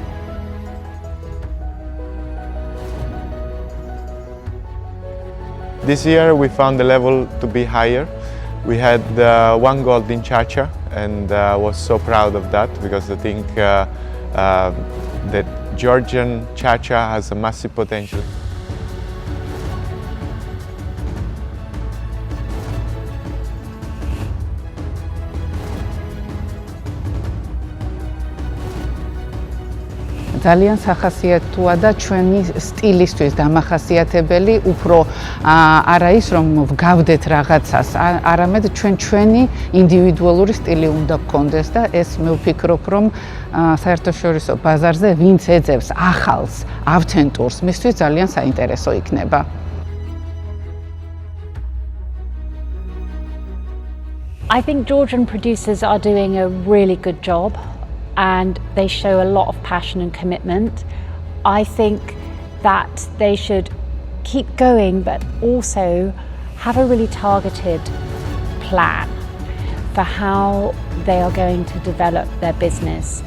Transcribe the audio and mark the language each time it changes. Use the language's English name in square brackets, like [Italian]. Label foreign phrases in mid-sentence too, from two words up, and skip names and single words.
[English] This year we found the level to be higher. We had 1 gold in Chacha, and I was so proud of that because I think that Georgian Chacha has a massive potential. [Georgian] ძალიან სახასიათოა და ჩვენი სტილისთვის დამახასიათებელი უფრო არა ის რომ ვგავდეთ რაღაცას, არამედ ჩვენი ინდივიდუალური სტილი უნდა გქონდეს და ეს მე ვფიქრობ რომ საერთაშორისო ბაზარზე ვინც ეძებს ახალს, ავთენტურს, მისთვის ძალიან საინტერესო იქნება. [English] I think Georgian producers are doing a really good job, and they show a lot of passion and commitment. I think that they should keep going, but also have a really targeted plan for how they are going to develop their business.